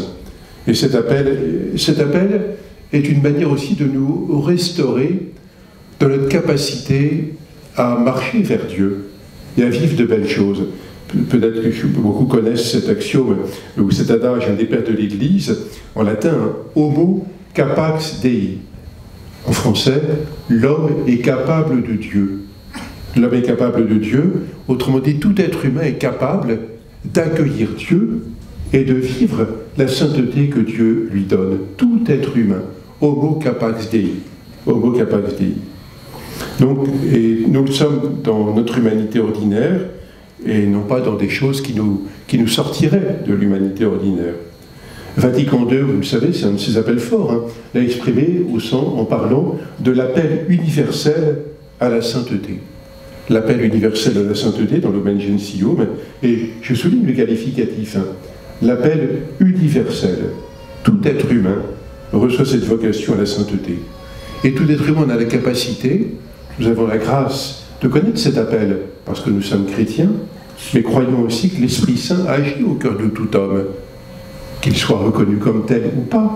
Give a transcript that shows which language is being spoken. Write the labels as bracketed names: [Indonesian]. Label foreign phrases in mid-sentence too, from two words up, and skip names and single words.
[French] Et cet appel est une manière aussi de nous restaurer dans notre capacité à marcher vers Dieu et à vivre de belles choses. Peut-être que beaucoup connaissent cet axiome ou cet adage des pères de l'Église, en latin, [Latin] homo capax Dei. [French] En français, l'homme est capable de Dieu. L'homme est capable de Dieu, autrement dit, tout être humain est capable d'accueillir Dieu et de vivre la sainteté que Dieu lui donne. Tout être humain, [Latin] homo capax Dei. Homo capax Dei. [French] Donc, et nous le sommes dans notre humanité ordinaire, et non pas dans des choses qui nous sortiraient de l'humanité ordinaire. Vatican II, vous le savez, c'est un de ses appels forts, hein, l'a exprimé en parlant de l'appel universel à la sainteté. L'appel universel à la sainteté dans l'Omen Gentium, et je souligne le qualificatif, hein, l'appel universel. Tout être humain reçoit cette vocation à la sainteté. Et tout être humain a la capacité, nous avons la grâce de connaître cet appel, parce que nous sommes chrétiens, mais croyons aussi que l'Esprit Saint agit au cœur de tout homme, qu'il soit reconnu comme tel ou pas.